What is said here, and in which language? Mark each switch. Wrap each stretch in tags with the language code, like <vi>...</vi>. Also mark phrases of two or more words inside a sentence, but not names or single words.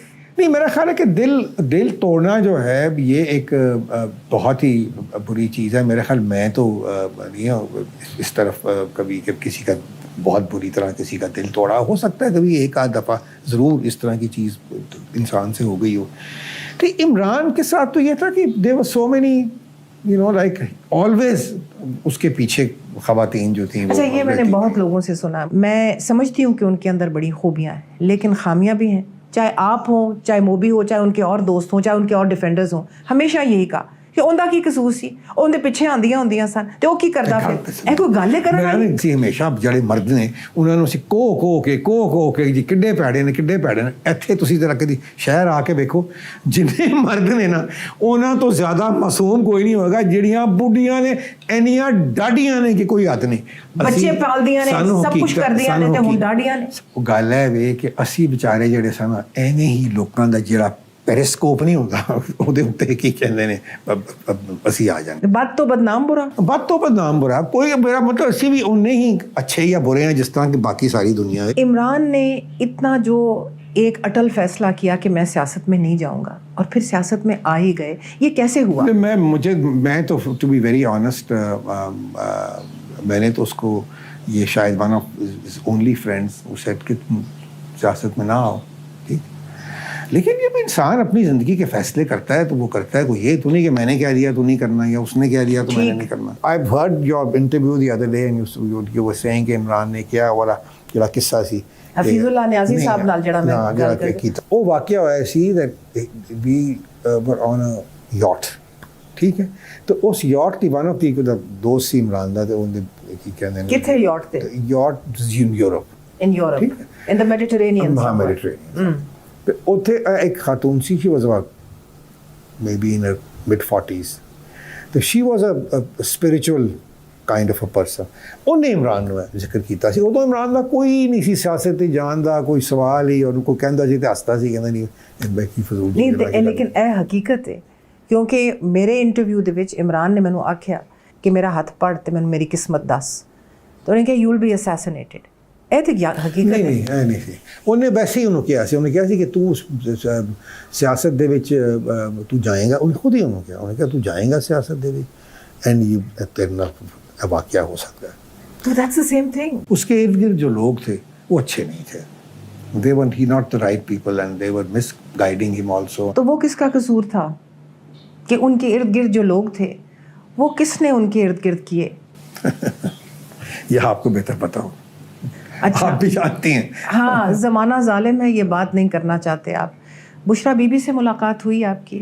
<ur>نہیں, میرا خیال ہے کہ دل توڑنا جو ہے یہ ایک بہت ہی بری چیز ہے. میرا خیال میں تو نہیں اس طرف کبھی کہ کسی کا بہت بری طرح کسی کا دل توڑا. ہو سکتا ہے کبھی 1-8 دفعہ ضرور اس طرح کی چیز انسان سے ہو گئی ہو. تو عمران کے ساتھ تو یہ تھا کہ</ur> <en>there were so many like always</en> <ur>اس کے پیچھے خواتین جو تھیں. اچھا, یہ میں نے بہت لوگوں سے سنا. میں سمجھتی ہوں کہ ان کے اندر بڑی خوبیاں ہیں, لیکن خامیاں بھی ہیں. چاہے آپ ہوں, چاہے موبی ہو, چاہے ان کے اور دوست ہوں, چاہے ان کے اور ڈیفینڈرز ہوں, ہمیشہ یہی کہا</ur> <pa>ਕਿ ਉਹਦਾ ਕੀ ਕਸੂਰ ਸੀ, ਉਹਦੇ ਪਿੱਛੇ ਆਂਦੀਆਂ ਹੁੰਦੀਆਂ ਸਨ ਤੇ ਉਹ ਕੀ ਕਰਦਾ ਫਿਰ? ਇਹ ਕੋਈ ਗੱਲ ਹੈ ਕਰਨ ਵਾਲੀ? ਸੀ ਹਮੇਸ਼ਾ ਜਿਹੜੇ ਮਰਦ ਨੇ ਉਹਨਾਂ ਨੂੰ ਅਸੀਂ ਕੋਹ ਕੇ ਜੀ ਕਿੱਡੇ ਪੈੜੇ ਨੇ ਇੱਥੇ ਤੁਸੀਂ ਜਰਾ ਕਦੀ ਸ਼ਹਿਰ ਆ ਕੇ ਵੇਖੋ, ਜਿੰਨੇ ਮਰਦ ਨੇ ਨਾ ਉਹਨਾਂ ਤੋਂ ਜ਼ਿਆਦਾ ਮਾਸੂਮ ਕੋਈ ਨਹੀਂ ਹੋਏਗਾ। ਜਿਹੜੀਆਂ ਬੁੱਢੀਆਂ ਨੇ ਇੰਨੀਆਂ ਡਾਢੀਆਂ ਨੇ ਕਿ ਕੋਈ ਹੱਦ ਨਹੀਂ, ਬੱਚੇ ਪਾਲਦੀਆਂ ਨੇ, ਸਭ ਕੁਝ ਕਰਦੀਆਂ ਨੇ ਤੇ ਹੁਣ ਡਾਢੀਆਂ ਨੇ। ਉਹ ਗੱਲ ਹੈ ਵੇ ਕਿ ਅਸੀਂ ਵਿਚਾਰੇ ਜਿਹੜੇ ਸਨ ਐਵੇਂ ਹੀ ਲੋਕਾਂ ਦਾ ਜਿਹੜਾ ਪੈਰੀਸਕੋਪ ਨਹੀਂ ਹੁੰਦਾ ਉਹਦੇ ਉੱਤੇ ਕੀ ਕਹਿੰਦੇ ਨੇ ਅਸੀਂ ਆ ਜਾਂਦੇ। ਬਦ ਤੋਂ ਬਦਨਾਮ ਬੁਰਾ ਕੋਈ, ਮੇਰਾ ਮਤਲਬ ਅਸੀਂ ਵੀ ਉਨੇ ਹੀ ਅੱਛੇ ਜਾਂ</pa> <ur>بُرے ہیں جس طرح کی باقی ساری دنیا ہے. عمران نے اتنا جو ایک اٹل فیصلہ کیا کہ میں سیاست میں نہیں جاؤں گا اور پھر سیاست میں آ ہی گئے، یہ کیسے ہوا? میں تو</ur> <en>to be very honest,</en> <ur>میں نے تو اس کو یہ شاید</ur> <en>one of only friends who said</en> <ur>کہ سیاست میں نہ آؤ، ٹھیک. لیکن جب انسان اپنی زندگی کے فیصلے کرتا ہے تو وہ کرتا ہے، کوئی یہ تو نہیں کہ میں نے کیا دیا تو نہیں کرنا یا اس نے کیا دیا تو میں نے نہیں کرنا.</ur> <en>I heard your interview the other day and you were saying</en> <ur>کہ عمران نے کیا والا</ur> <pa>ਜਿਹੜਾ ਕਿੱਸਾ ਸੀ ਹਫੀਜ਼ੁल्लाह ਨਿਆਜ਼ੀ ਸਾਹਿਬ ਨਾਲ ਜਿਹੜਾ ਮੈਂ ਗੱਲ ਕੀਤਾ, ਉਹ ਵਾਕਿਆ ਹੋਇਆ ਸੀ</pa> <en>that we were on a yacht,</en> <pa>ਠੀਕ ਹੈ। ਤੇ ਉਸ yacht ਦੀ</pa> <en>one of the</en> <pa>ਦੋਸਤ ਸੀ ਇਮਰਾਨ ਦਾ, ਤੇ ਉਹਦੇ ਕੀ ਕਹਿੰਦੇ ਨੇ, ਕਿੱਥੇ yacht ਤੇ?</pa> <en>yacht in Europe, in the Mediterranean।</en> <pa>ਹਾਂ, Mediterranean। ਤੇ ਉੱਥੇ ਇੱਕ ਖਾਤੂਨ ਸੀ,</pa> <en>she was about maybe in her mid-40s, ਤੇ she was a spiritual kind of a person।</en> <pa>ਉਹਨੇ ਇਮਰਾਨ ਨੂੰ ਜ਼ਿਕਰ ਕੀਤਾ ਸੀ। ਉਦੋਂ ਇਮਰਾਨ ਦਾ ਕੋਈ ਨਹੀਂ ਸੀ ਸਿਆਸਤ ਤੇ ਜਾਣ ਦਾ ਕੋਈ ਸਵਾਲ ਹੀ, ਉਹਨੂੰ ਕੋਈ ਕਹਿੰਦਾ ਸੀ ਤੇ ਹੱਸਦਾ ਸੀ, ਕਹਿੰਦਾ ਨਹੀਂ ਬੈਕੀ ਫਜ਼ੂਲ ਨਹੀਂ। ਲੇਕਿਨ ਇਹ ਹਕੀਕਤ ਹੈ, ਕਿਉਂਕਿ ਮੇਰੇ ਇੰਟਰਵਿਊ ਦੇ ਵਿੱਚ ਇਮਰਾਨ ਨੇ ਮੈਨੂੰ ਆਖਿਆ ਕਿ ਮੇਰਾ ਹੱਥ ਪੜ ਤੇ ਮੈਨੂੰ ਮੇਰੀ ਕਿਸਮਤ ਦੱਸ, ਤੇ ਉਹਨੇ ਕਿਹਾ</pa> <en>you will be assassinated.</en> <pa>ਇਹ ਤੇ ਹਕੀਕਤ ਨਹੀਂ ਇਹ ਨਹੀਂ ਸੀ। ਉਹਨੇ ਵੈਸੇ ਹੀ ਉਹਨੂੰ ਕਿਹਾ ਸੀ ਕਿ ਤੂੰ ਸਿਆਸਤ ਦੇ ਵਿੱਚ ਤੂੰ ਜਾਏਗਾ। ਉਹਨੇ ਖੁਦ ਹੀ ਉਹਨੂੰ ਕਿਹਾ ਤੂੰ ਜਾਏਗਾ ਸਿਆਸਤ ਦੇ ਵਿੱਚ</pa> <en>and you</en> <pa>ਤੇਰੇ ਨਾਲ</pa> <ur>واقعہ ہو سکتا ہے.</ur> <en>तो that's the same thing।</en> <ur>اس کے ارد گرد جو لوگ تھے وہ اچھے نہیں تھے,</ur> <en>they were not the right people and they were misguiding him also।</en> <ur>تو وہ کس کا قصور تھا کہ ان کے ارد گرد جو لوگ تھے وہ کس نے ان کے ارد گرد کیے? یہ آپ کو بہتر پتہ ہو. अच्छा, آپ بھی جانتی ہیں. ہاں، زمانہ ظالم ہے، یہ بات نہیں کرنا چاہتے آپ. بشریٰ بی بی سے ملاقات ہوئی آپ کی?</ur>